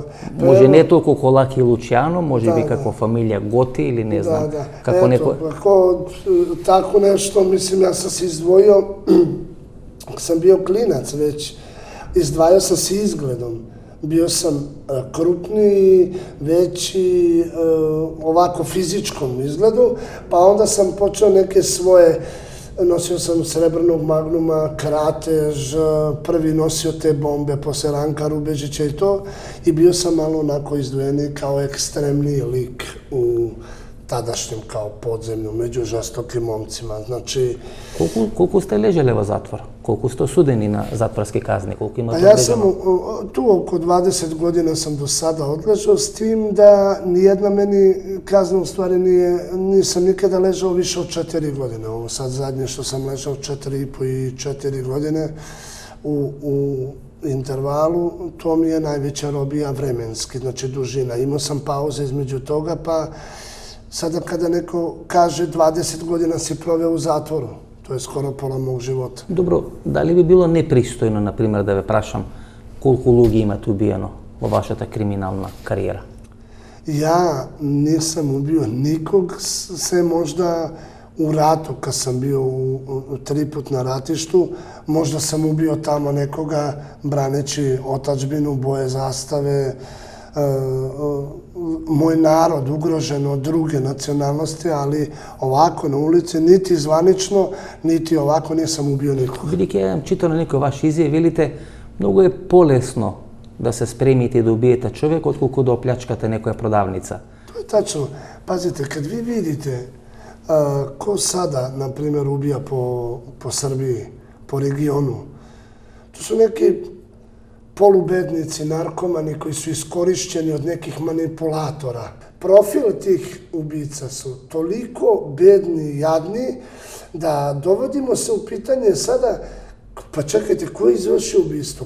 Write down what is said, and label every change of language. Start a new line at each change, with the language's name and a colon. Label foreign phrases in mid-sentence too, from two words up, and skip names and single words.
Macedonian: Може не толку Колаки и Лучијано, може би како фамилија Готи или не знам. Како некој...
Serbian: Како тако нешто, мислим, јас сам се издвојio, сам био клинац веќе, издвајao сам се изгледом. Био сам крупни, веći, ovako fizičkom izgledu, pa onda sam počeo neke svoje, nosio sam srebrnog magnuma, kratež, prvi nosio te bombe posle Ranka Rubežića i to, i bio sam malo onako izdvojeni kao ekstremniji lik u tadašnjem kao podzemlju, među žestokim momcima. Znači...
Macedonian: Колку сте лежеле во затвор? Колку сте осудени на затворски казни? Колку имате одлежано?
Serbian: Ја сам ту око 20 година сам до сада одлежao, с тим да ниједна мени казна у ствари нисам никада лежao више од 4 години. Ово сад задње што сам лежao 4,5 и 4 години у интервалу, то ми е највеća робија временски, значи дужина. Имao sam pauze između toga, pa sada kada neko kaže 20 godina si proveo u zatvoru, to je skoro pola mog života.
Macedonian: Добро, дали би било непристојно, например, да ве прашам колку луѓе имате убиено во вашата криминална кариера?
Serbian: Ја нисам убио никог, се можда у рату, кад сам био 3 пут на ратишту, можда сам убио тамо некога, бранеći отачбину, боje заставе, moj narod ugrožen od druge nacionalnosti, ali ovako na ulici, niti zvanično, niti ovako nisam ubio nikog.
Macedonian: Бидејќи ја читам на некој ваш изјав, велите, многу е полесно да се спремите и да убиете човек, отколку да оплячкате некоја продавница.
Serbian: To je tačno. Pazite, kad vi vidite ko sada, na primjer, ubija po Srbiji, po regionu, to su neki polubednici, narkomani koji su iskorišćeni od nekih manipulatora. Profil tih ubica su toliko bedni i jadni da dovodimo se u pitanje sada, pa čekajte, ko je izvršio ubistvo?